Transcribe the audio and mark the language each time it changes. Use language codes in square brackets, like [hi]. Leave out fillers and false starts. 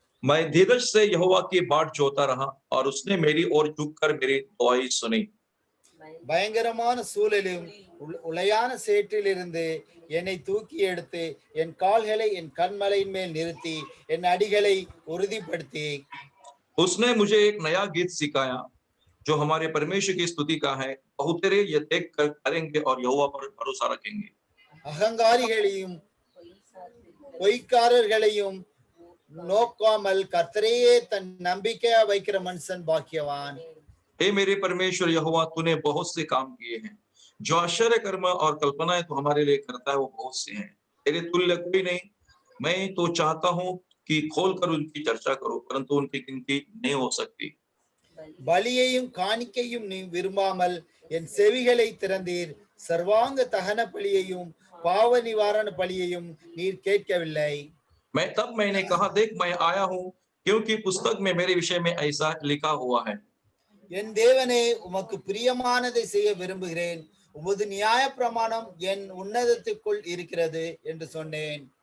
[hi] मैं धीरज से यहोवा की बाट जोता रहा और उसने मेरी ओर झुककर मेरी दुआई सुनी। [ta] பயங்கரமான சூழலிலும் உளையான சேற்றிலிருந்து என்னை தூக்கி எடுத்து என் கால்களை என் கண்மலையின் மேல் நிறுத்தி என் அடிகளை உறுதிப்படுத்தி [hi] उसने मुझे एक नया गीत सिखाया जो हमारे परमेश्वर की स्तुति का है। बहुतेरे ये देख कर करेंगे और यहोवा पर भरोसा रखेंगे। [ta] அகங்காரிகளையும் பொய்க்காரர்களையும் நோக்காமல் கர்த்தரையே தன் நம்பிக்கையா வைக்கிற மனுஷன் பாக்கியவான்। [hi] हे मेरे परमेश्वर यहोवा, तूने बहुत से काम किए हैं। जो आश्चर्य कर्म और कल्पनाएं तो हमारे लिए करता है वो बहुत से हैं। तेरे तुल्य कोई नहीं। मैं तो चाहता हूँ कि खोलकर उनकी चर्चा करो, परंतु उनकी गिनती नहीं हो सकती। [ta] பலியையும் காணிக்கையும் நீ விரும்பாமல் என் செவிகளை திறந்தீர்। சர்வாங்க தகன பலியையும் பாவ நிவாரண பலியையும் நீர் கேட்கவில்லை. [hi] मैंने कहा, देख मैं आया हूँ, क्योंकि पुस्तक में मेरे विषय में ऐसा लिखा हुआ है। [ta] என் தேவனே, உமக்கு பிரியமானதை செய்ய விரும்புகிறேன். உமது நியாய பிரமாணம் என் உன்னதத்துக்குள் இருக்கிறது என்று சொன்னேன்.